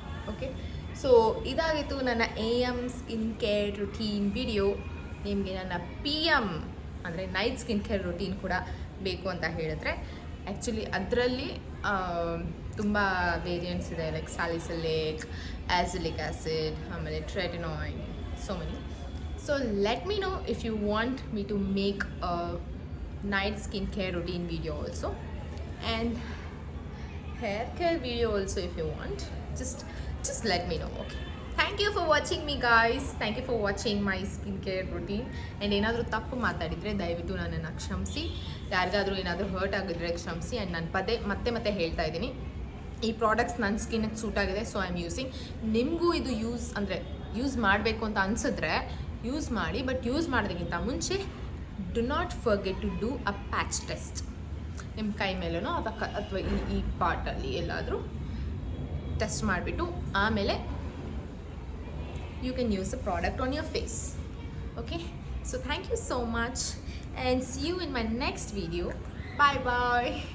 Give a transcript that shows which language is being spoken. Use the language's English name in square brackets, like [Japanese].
[Kannada] Okay, so ಇದಾಗಿತ್ತು ನನ್ನ AM skin care routine video. ನಿಮಗೆ ನನ್ನ PM ಅಂದರೆ ನೈಟ್ ಸ್ಕಿನ್ ಕೇರ್ ರುಟೀನ್ ಕೂಡ ಬೇಕು ಅಂತ ಹೇಳಿದ್ರೆ, ಆ್ಯಕ್ಚುಲಿ ಅದರಲ್ಲಿ ತುಂಬ ವೇರಿಯಂಟ್ಸ್ ಇದೆ. [English] Like salicylic, ಆ್ಯಸಿಲಿಕ್ acid, ಆಮೇಲೆ tretinoid, so many. So let me know if you want me to make a night skincare routine video also, and hair care video also if you want. Just let me know. Okay, thank you for watching me guys. Thank you for watching my skincare routine. [Kannada] And ಏನಾದರೂ ತಪ್ಪು ಮಾತಾಡಿದರೆ ದಯವಿಟ್ಟು ನನ್ನನ್ನು ಕ್ಷಮಿಸಿ. ಯಾರಿಗಾದರೂ ಏನಾದರೂ hurt ಆಗಿದ್ರೆ ಕ್ಷಮಿಸಿ. ಆ್ಯಂಡ್ ನಾನು ಮತ್ತೆ ಹೇಳ್ತಾ ಇದ್ದೀನಿ, ಈ ಪ್ರಾಡಕ್ಟ್ಸ್ ನನ್ನ ಸ್ಕಿನ್ಗೆ ಸೂಟ್ ಆಗಿದೆ, [English] So I am using. [Kannada] ನಿಮಗೂ ಇದು ಯೂಸ್ ಮಾಡಬೇಕು ಅಂತ ಅನಿಸಿದ್ರೆ ಯೂಸ್ ಮಾಡಿ, ಬಟ್ ಯೂಸ್ ಮಾಡೋದಕ್ಕಿಂತ ಮುಂಚೆ [English] Do not forget to do a patch test. [Kannada] ನಿಮ್ಮ ಕೈ ಮೇಲೂ ಅಥವಾ ಈ ಪಾರ್ಟಲ್ಲಿ ಎಲ್ಲಾದರೂ ಟೆಸ್ಟ್ ಮಾಡಿಬಿಟ್ಟು ಆಮೇಲೆ [English] you can use the product on your face. Okay, so thank you so much and see you in my next video. Bye bye.